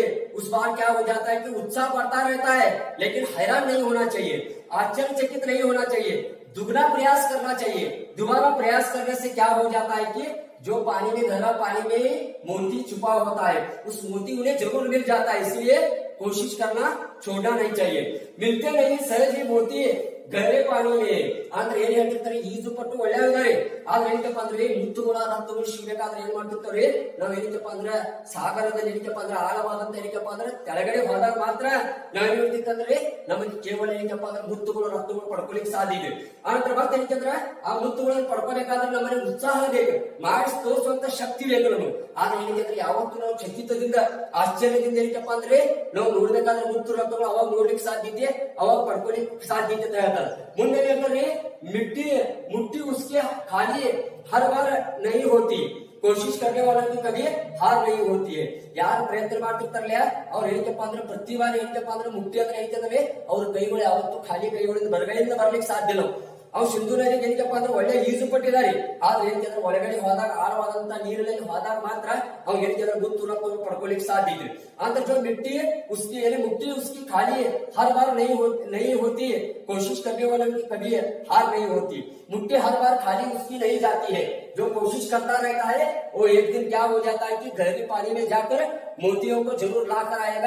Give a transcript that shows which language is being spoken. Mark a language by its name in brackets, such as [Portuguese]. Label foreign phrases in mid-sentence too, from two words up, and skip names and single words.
[Hindi] उस बार क्या हो जाता है कि उत्साह बढ़ता रहता है, लेकिन हैरान नहीं होना चाहिए, आश्चर्यचकित नहीं होना चाहिए, दुगना प्रयास करना चाहिए। दोबारा प्रयास करने से क्या हो जाता है कि जो पानी में गहरा पानी में मोती छुपा होता है उस मोती उन्हें जरूर मिल जाता है, इसलिए कोशिश करना छोड़ना नहीं चाहिए। मिलते नहीं सहज ही मोती गहरे पानी में [Kannada] ಅಂದ್ರೆ ಏನ್ ಹೇಳ್ತಿರ್ತಾರೆ, ಈಜು ಪಟ್ಟು ಒಳ್ಳೆಯವರು, ಆದ್ರೆ ಏನಪ್ಪ ಅಂದ್ರೆ ಮುತ್ತುಗಳ ರಕ್ತಗಳು ಸಿಗಬೇಕಾದ್ರೆ ಏನ್ ಮಾಡ್ತಿರ್ತಾರೆ, ನಾವ್ ಏನಕ್ಕಪ್ಪ ಅಂದ್ರೆ ಸಾಗರದಲ್ಲಿ ಏನಕ್ಕಪ್ಪ ಅಂದ್ರೆ ಆಳವಾದಂತ ಏನಕ್ಕಪ್ಪ ಅಂದ್ರೆ ಕೆಳಗಡೆ ಹೋದಾಗ ಮಾತ್ರ ನಾವ್ ಹೇಳ್ತಿತ್ತಂದ್ರೆ ನಮಗೆ ಕೇವಲ ಏನಕ್ಕಪ್ಪ ಅಂದ್ರೆ ಮುತ್ತುಗಳು ರಕ್ತಗಳು ಪಡ್ಕೊಲಿಕ್ಕೆ ಸಾಧ್ಯ ಇದೆ. ಆನಂತರ ಮತ್ತೆ ಏನಕ್ಕಂದ್ರೆ ಆ ಮುತ್ತುಗಳನ್ನು ಪಡ್ಕೋಬೇಕಾದ್ರೆ ನಮ್ಮನೆ ಉತ್ಸಾಹ ಬೇಕು, ಮಾಡಿ ತೋರಿಸುವಂತ ಶಕ್ತಿ ಬೇಕು ನಮಗೆ. ಆದ್ರೆ ಏನಕ್ಕೆ ಯಾವತ್ತೂ ನಾವು ಚಕಿತದಿಂದ ಆಶ್ಚರ್ಯದಿಂದ ಏನಕ್ಕಪ್ಪ ಅಂದ್ರೆ ನಾವು ನೋಡ್ಬೇಕಾದ್ರೆ ಮುತ್ತು ರಕ್ತಗಳು ಅವಾಗ ನೋಡ್ಲಿಕ್ಕೆ ಸಾಧ್ಯತೆ, ಅವಾಗ ಪಡ್ಕೊಲಿಕ್ಕೆ ಸಾಧ್ಯತೆ ಅಂತ ಹೇಳ್ತಾರೆ. ಮುಂದೆ ಹೇಳ್ತಾರೆ, [Hindi] मुट्ठी उसके खाली हर बार नहीं होती, कोशिश करने वालों की कभी हार नहीं होती है. [Kannada] ಯಾರು ಪ್ರಯತ್ನ ಮಾಡ್ತಿರ್ತಾರಲ್ಲ ಅವ್ರು ಏನಕ್ಕಪ್ಪ ಅಂದ್ರೆ ಪ್ರತಿ ಬಾರಿ ಏನಕ್ಕಪ್ಪ ಅಂದ್ರೆ ಮುಟ್ಟಿ ಅಂದ್ರೆ ಏನಂದ್ರೆ ಅವ್ರ ಕೈಗಳು ಯಾವತ್ತೂ ಖಾಲಿ ಕೈಗಳಿಂದ ಬರಗಡೆಯಿಂದ ಬರ್ಲಿಕ್ಕೆ ಸಾಧ್ಯ ಇಲ್ಲ. ಅವ್ ಸಿಂಧು ನದಿಗೆ ಏನಕ್ಕಪ್ಪ ಅಂದ್ರೆ ಒಳ್ಳೆ ಈಜು ಪಟ್ಟಿದ್ದಾರೆ, ಆದ್ರೆ ಏನಂದ್ರೆ ಒಳಗಡೆ ಹೋದಾಗ ಆಳವಾದಂತ ನೀರಲ್ಲಿ ಹೋದಾಗ ಮಾತ್ರ ಅವ್ರು ಏನಂದ್ರೆ ಗುತ್ತು ರಕ್ತ ಪಡ್ಕೊಳ್ಳಿಕ್ಕೆ ಸಾಧ್ಯ ಇದೆ. [Hindi] ಅಂದ್ರೆ जो मिट्टी उसकी यानी मुट्ठी उसकी खाली हर बार नहीं होती, कोशिश करने वालों की कभी हार नहीं होती. मुट्ठी हर बार खाली उसकी नहीं जाती है, जो कोशिश करता रहता है वो एक दिन क्या हो जाता है कि गहरे पानी में जाकर मोतियों को जरूर ला कर आएगा.